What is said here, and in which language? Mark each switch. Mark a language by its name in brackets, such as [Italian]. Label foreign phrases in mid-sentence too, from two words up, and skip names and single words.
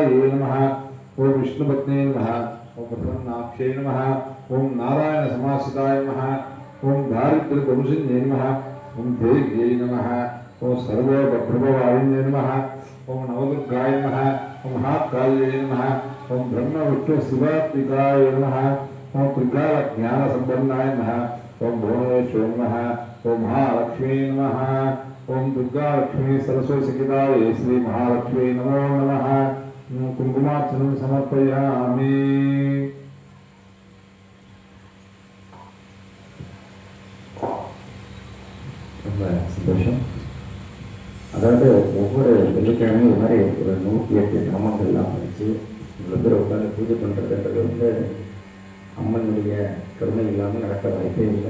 [Sanskrit] नमः, ओम विष्णुपत्ने नमः, ओम प्रसन्नाक्षे नमः, ओम नारायण समाश्रिताय नमः, ओम दारिद्र्यदंशिन्ये नमः, ओम देव्यै नमः, ओम सर्वप्रभवारिण्ये नमः, ओम नवदुर्गाय नमः, ओम महाकाल्ये नमः, ओम ब्रह्म विष्णु शिवात्मिकाय नमः, ओम त्रिकालज्ञानसम्पन्नाय नमः, ओम भुवनेश्वराय नमः, ओम महालक्ष्मी नमः, ओम दुर्गा लक्ष्मी सरस्वती सहिताय श्री महालक्ष्मी नमो नमः. कुंकुमार्चनं समर्पयामि. [Tamil] ரொம்ப சந்தோஷம். அதாவது ஒவ்வொரு வெள்ளிக்கிழமையும் இது மாதிரி ஒரு 108 நாமங்கள்லாம் வச்சு அப்படிங்கிறது அம்மனுடைய கருணை இல்லாமல் நடக்க வாய்ப்பே இல்லை.